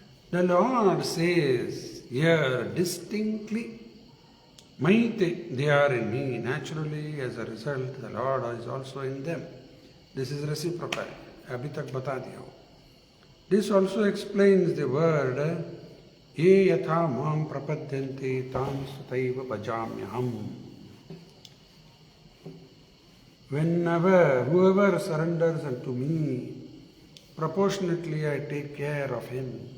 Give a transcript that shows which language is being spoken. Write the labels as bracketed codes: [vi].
[en] The Lord says here distinctly, they are in me. Naturally, as a result, the Lord is also in them. This is reciprocal. [hi] अभी तक बता दिया हूँ. [en] This also explains the word [sa] ये यथा माम प्रपद्यन्ते तां तथैव भजाम्यहम्. [en] Whoever surrenders unto me, proportionately I take care of him.